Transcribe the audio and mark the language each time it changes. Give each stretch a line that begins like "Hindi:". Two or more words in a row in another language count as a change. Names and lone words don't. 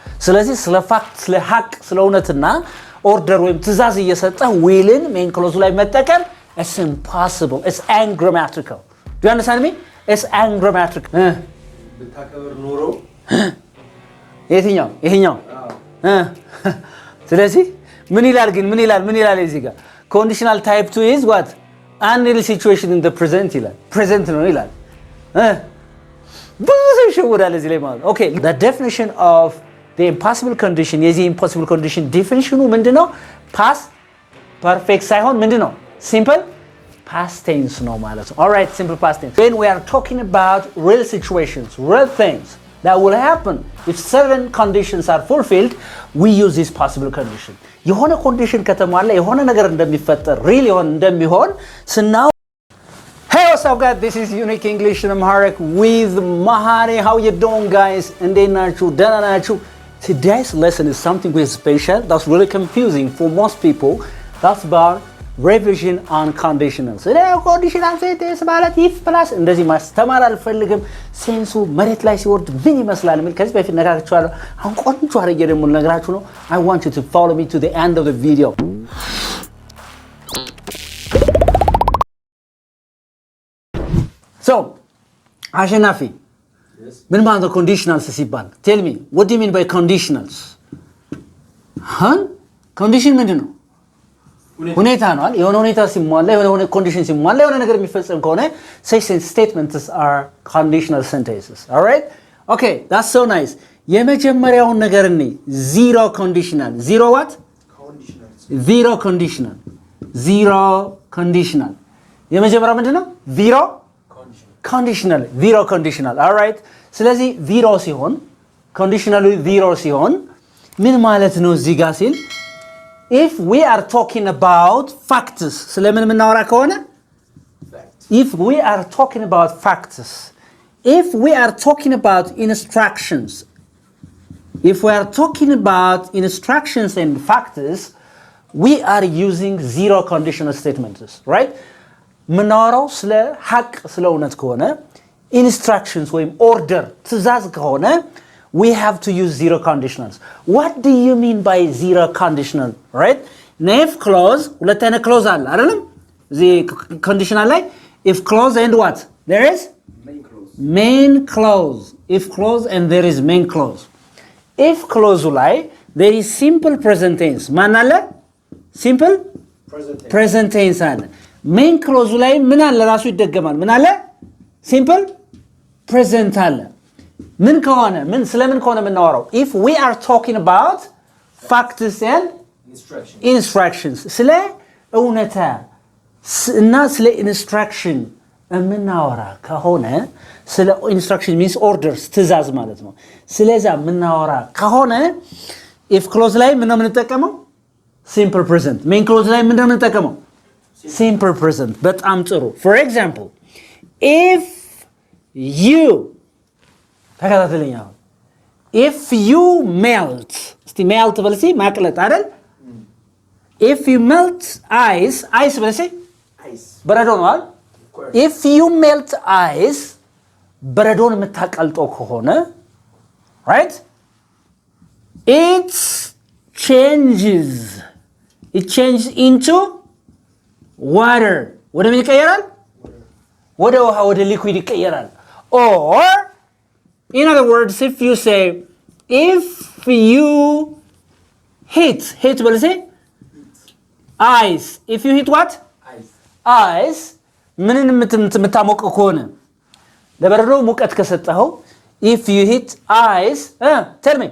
Amharic: ስለዚህ ስለ ፋክት ስለ ሐቅ ስለ እውነትና ኦርደር ወይም ትእዛዝ እየሰጠ ዊልን
English: main clause
Amharic: ላይ መጠቀም
English: it's impossible it's ungrammatical do you understand me it's ungrammatical
Amharic: ብታከብር ኖሮ ይሄኛው ስለዚህ ምን ይላል እዚህ ጋር
English: conditional type 2 is what any situation in the present
Amharic: ይላል present ነው ይላል ብዙ ሰው ይሸወዳል እዚህ ላይ ማለት
English: okay the definition of the impossible condition
Amharic: የዚህ
English: impossible condition definition
Amharic: ምንድነው past
English: perfect
Amharic: ሳይሆን ምንድነው
English: simple past tense
Amharic: ነው ማለት ነው
English: all right simple past tense when we are talking about real situations real things that will happen if certain conditions are fulfilled we use this possible condition
Amharic: የሆነ condition ከተሟላ የሆነ ነገር እንደሚፈጠር real የሆነ እንደሚሆን ስናው
English: Hey what's up guys this is Unique English and Amharic with Mahari how you doing guys
Amharic: እንዴት ናችሁ ደህና ናችሁ
English: Today's lesson is something very special that's really confusing for most people that's about revision on conditionals conditional sentence ማለት if plus
Amharic: እንደዚህ ማስተማር አልፈልግም ሴንሱ መሬት ላይ ሲወርድ ምን ይመስላል ምን ከዚህ በፊት ነግራችኋለሁ አሁን ቆንጆ አድርጌ ደግሞ ልነግራችሁ ነው
English: I want you to follow me to the end of the video So አሸናፊ
Amharic: ምን ማለት ነው
English: conditionals ሲባል tell me what do you mean by conditionals
Amharic: condition ምንድን ነው ሁኔታ ነው አይደል የሆነ ሁኔታ ሲሟላ የሆነ ኮንዲሽን ሲሟላ የሆነ ነገር የሚፈጸም ከሆነ
English: such statements are conditional sentences all right okay that's so nice
Amharic: የመጀመሪያውን ነገር እኔ
English: zero conditional zero what zero conditional
Amharic: የመጀመሪያው ምንድነው
English: zero conditional all right ስለዚህ zero ሲሆን conditionally zero
Amharic: ሲሆን ምን ማለት ነው እዚህ ጋር ሲል
English: if we are talking about facts
Amharic: ስለምን ምናወራ ከሆነ
English: if we are talking about facts if we are talking about instructions and facts we are using zero conditional statements right
Amharic: ምናወራው ስለ ሐቅ ስለ እውነት ከሆነ
English: instructions ወይም order
Amharic: ትእዛዝ ከሆነ
English: we have to use zero conditionals what do you mean by zero conditional right if clause
Amharic: ሁለት አይነት clause አለ አይደለም እዚ
English: conditional ላይ if clause and what there is main clause if clause and there is main clause if clause ላይ there is simple present tense
Amharic: ማን አለ
English: simple present tense አለ main clause
Amharic: ላይ ምን አለ ራሱ ይደገማል ምን አለ
English: simple present
Amharic: አለ ምን ከሆነ ምን ስለምን ከሆነ ምናወራው
English: if we are talking about facts and instructions
Amharic: ስለ እውነታ እና ስለ instruction ምናወራ ከሆነ ስለ
English: instruction means orders
Amharic: ትእዛዝ ማለት ነው ስለዛ ምናወራ ከሆነ if clause ላይ ምን ነው የምንጠቀመው
English: simple present
Amharic: main clause ላይ ምን ነው የምንጠቀመው
English: simple present
Amharic: በጣም ጥሩ
English: for example if you ተከታተለኛ if you melt እስቲ melt
Amharic: በልሲ ማቅለጥ አይደል
English: if you melt ice
Amharic: በልሲ በረዶ ነው አይደል
English: if you melt ice
Amharic: በረዶን የምታቀልጠው ከሆነ
English: right it changes into water
Amharic: ወደ ምን ይቀየራል ወደ ውሃ ወደ
English: liquid ይቀየራል or in other words if you say if you hit በልሴ ice if you hit what ice
Amharic: ምንን የምታሞቀው ከሆነ ለበረዶ ሙቀት ከሰጠኸው
English: if you hit ice tell me